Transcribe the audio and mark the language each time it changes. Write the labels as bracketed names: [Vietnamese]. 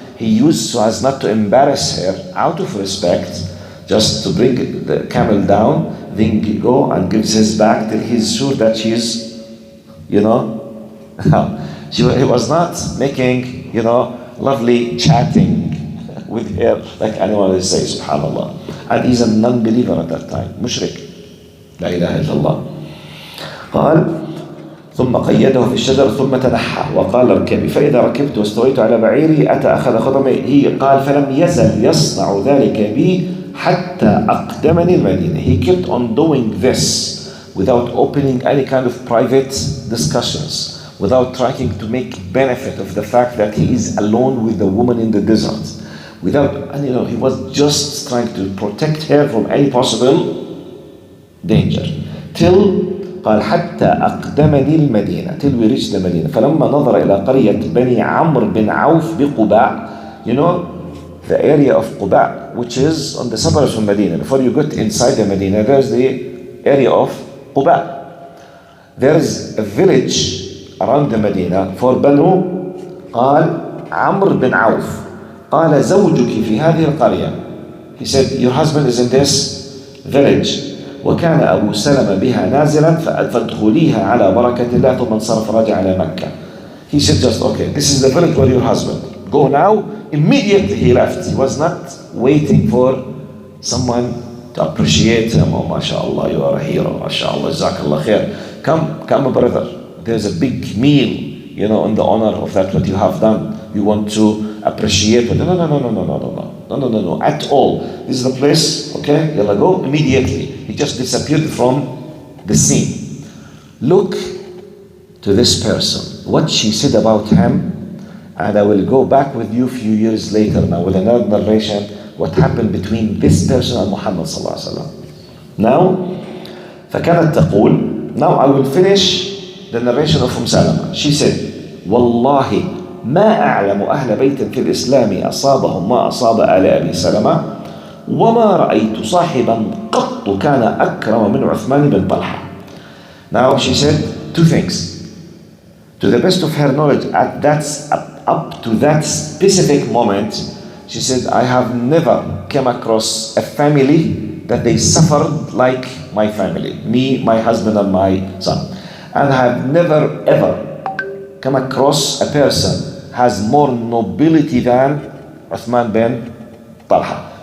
[English] He used so as not to embarrass her, out of respect, just to bring the camel down, then go and gives his back till he's sure that she's, you know, he was not making, you know, lovely chatting with her like anyone will say, subhanallah. And he's a non-believer at that time, mushrik. [Arabic] لا إله إلا الله. قال ثم قيده في الشجر ثم تنحى وقال اركبي فإذا ركبت واستويت على بعيري أتى أخذ خطمي. قال فلم يزل يصنع ذلك بي حتى أقدمني المدينة. [English] He kept on doing this without opening any kind of private discussions, without trying to make benefit of the fact that he is alone with the woman in the desert, without, and you know, he was just trying to protect her from any possible danger. Till [Arabic] قال حتى أقدمني المدينة, [English] till we reached the Medina. [Arabic] فلما نظر إلى قرية بني عمرو بن عوف بقباء, [English] you know, the area of Quba, which is on the suburbs of Medina. Before you get inside the Medina, there's the area of Quba. There's a village around the Medina for Banu, قال عمرو بن عوف. [Arabic] قال زوجك في هذه القرية. [English] He said, your husband is in this village. [Arabic] وكان أبو سلمة بها نازلا فادخليها على بركة الله ثم انصرف راجع إلى مكة. [English] He said just, okay, this is the village where your husband. Go now. Immediately he left. He was not waiting for someone to appreciate him. Oh, mashallah, you are a hero. Mashallah, jazakallah khair. Come, brother. There's a big meal, you know, in the honor of that what you have done. You want to appreciate it. No, at all. This is the place, okay? Yalla go immediately. He just disappeared from the scene. Look to this person, what she said about him, and I will go back with you a few years later now with another narration, what happened between this person and Muhammad sallallahu alaihi wasallam. Now, [Arabic] فكانت تقول, [English] now I will finish the narration of Salama. She said, [Arabic] والله ما أعلم أهل بيت في الإسلام أصابهم ما أصاب آل أبي سلمة وما رأيت صاحبا قط كان أكرم من عثمان بن طلحة. [English] Now she said two things. To the best of her knowledge, up to that specific moment, she said, I have never come across a family that they suffered like my family, me, my husband, and my son. And I have never ever come across a person has more nobility than Uthman bin Talha.